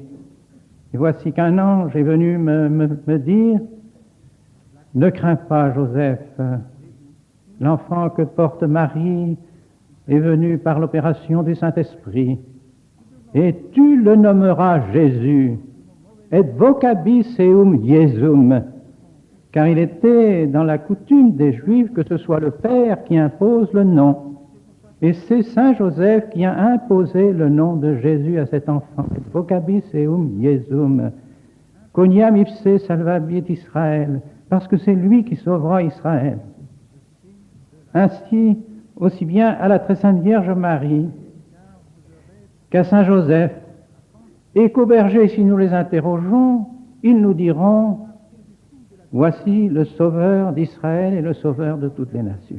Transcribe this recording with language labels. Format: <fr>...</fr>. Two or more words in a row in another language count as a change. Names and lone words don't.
<fr>Et voici qu'un ange est venu me dire, ne crains pas, Joseph, l'enfant que porte Marie est venu par l'opération du Saint-Esprit, et tu le nommeras Jésus,</fr> <la>et vocabis eum Iesum,</la> <fr>car il était dans la coutume des Juifs que ce soit le Père qui impose le nom. Et c'est Saint Joseph qui a imposé le nom de Jésus à cet enfant.</fr> <la>Et vocabis eum Iesum, coniam ipse salvabit Israël,</la> <fr>parce que c'est lui qui sauvera Israël. Ainsi, aussi bien à la très sainte Vierge Marie qu'à Saint Joseph, et qu'aux bergers, si nous les interrogeons, ils nous diront, voici le Sauveur d'Israël et le Sauveur de toutes les nations.</fr>